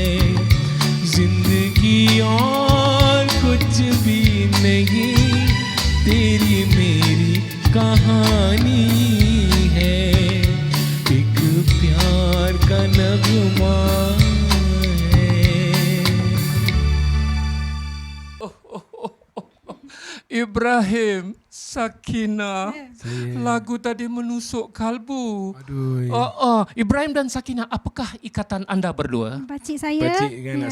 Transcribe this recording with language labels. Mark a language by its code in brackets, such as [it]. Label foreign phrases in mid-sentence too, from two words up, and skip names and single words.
[hi] जिंदगी और कुछ भी नहीं, तेरी मेरी कहानी है। एक प्यार का नगमा है। [ms] Ibrahim, Sakina, lagu tadi menusuk kalbu. Aduh. Ibrahim dan Sakina, apakah ikatan anda berdua? Pakcik saya. Pakcik dengan anak